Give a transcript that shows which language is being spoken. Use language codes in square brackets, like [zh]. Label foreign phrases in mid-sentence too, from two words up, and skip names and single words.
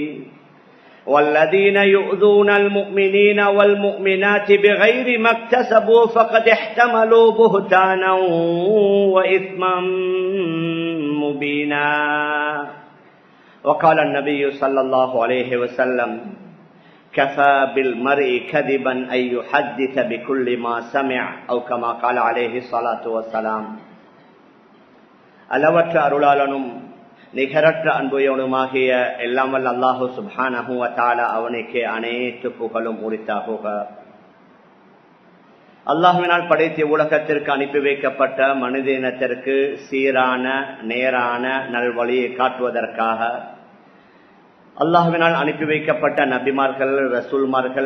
[ar] والذين يؤذون المؤمنين والمؤمنات بغير ما اكتسبوا فقد احتملوا بهتانا وإثما مبينا. وقال النبي صلى الله عليه وسلم كفى بالمرء كذبا أن يحدث بكل ما سمع أو كما قال عليه الصلاة والسلام. [ta] அளவற்ற அருளாளனும் நிகரற்ற அன்புயவனுமாகிய எல்லாம் வல்ல [ar] الله سبحانه وتعالى [ta] அவனுக்கு அனைத்து புகழும் உரித்தாகுக. அல்லாஹ்வினால் படைத்த உலகத்திற்கு அனுப்பி வைக்கப்பட்ட மனித இனத்திற்கு சீரான நேரான நல்வழியை காட்டுவதற்காக அல்லாஹ்வினால் அனுப்பி வைக்கப்பட்ட நபிமார்கள், ரசூல்மார்கள்,